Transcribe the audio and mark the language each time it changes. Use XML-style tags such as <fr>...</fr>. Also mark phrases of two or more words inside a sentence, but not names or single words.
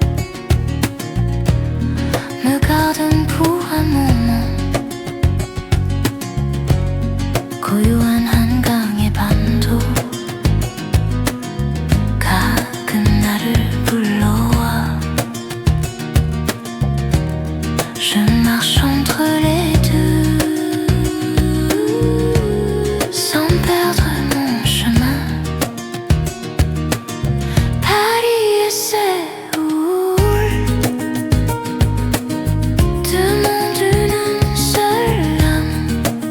<fr>me gardent pour un moment.</fr> <ko>고요한 한강의 밤도 가끔 나를 불러와.</ko> <fr>Je marche entre les deux sans perdre mon chemin. Paris et Séoul, deux mondes d'un seul âme.</fr>